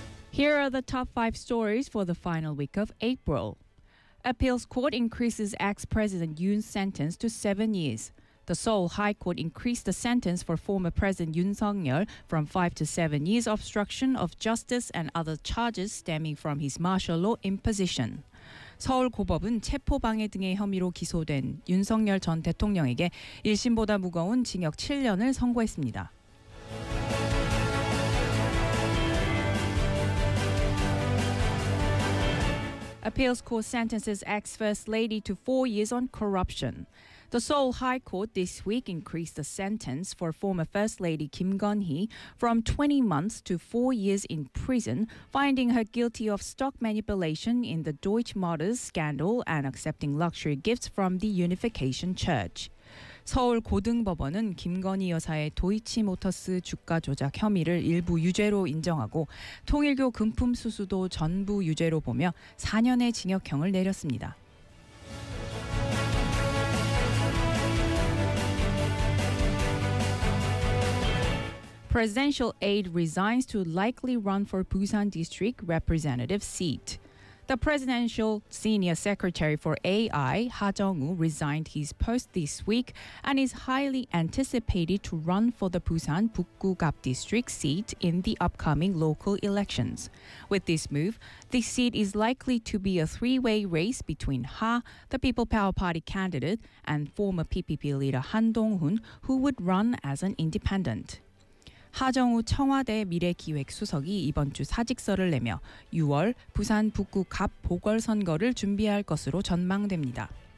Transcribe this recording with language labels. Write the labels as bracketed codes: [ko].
[en] Here are the top five stories for the final week of April. Appeals court increases ex-president Yoon's sentence to 7 years. The Seoul High Court increased the sentence for former President Yoon Suk-yeol from 5 to 7 years obstruction of justice and other charges stemming from his martial law imposition. [ko] 서울고법은 체포방해 등의 혐의로 기소된 윤석열 전 대통령에게 1심보다 무거운 징역 7년을 선고했습니다. [en] 'Appeals court sentences ex-first lady to 4 years on corruption. The Seoul High Court this week increased the sentence for former first lady Kim Geun-hee from 20 months to 4 years in prison, finding her guilty of stock manipulation in the Deutsche Motors scandal and accepting luxury gifts from the Unification Church. [ko] 서울 고등법원은 김건희 여사의 도이치모터스 주가 조작 혐의를 일부 유죄로 인정하고 통일교 금품 수수도 전부 유죄로 보며 4년의 징역형을 내렸습니다. [en] Presidential aide resigns to likely run for Busan District Representative seat. The Presidential Senior Secretary for AI, Ha Jung-woo, resigned his post this week and is highly anticipated to run for the Busan Bukgugap District seat in the upcoming local elections. With this move, the seat is likely to be a three-way race between Ha, the People Power Party candidate, and former PPP leader Han Dong-hoon, who would run as an independent. [ko] 하정우 청와대 미래기획수석이 이번 주 사직서를 내며 6월 부산 북구 갑 보궐선거를 준비할 것으로 전망됩니다.